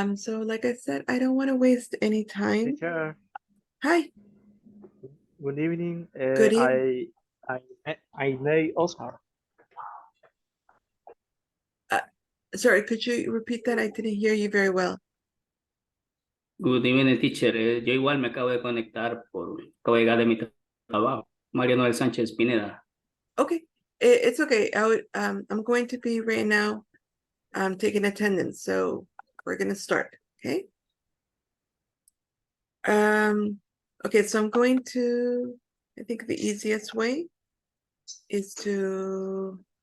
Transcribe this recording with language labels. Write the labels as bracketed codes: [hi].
[en] So like I said, I don't want to waste any time. Teacher, Hi. good evening. Good evening. I know Oscar. Sorry, could you repeat that? I didn't hear you very well. Good evening, teacher. [es] Yo igual me acabo de conectar acabo de llegar de mi trabajo. Mariano del Sánchez Pineda. [en] Okay, it's okay. I'm going to be right now taking attendance, so we're gonna start, okay? Okay, so I'm going to, I think the easiest way is to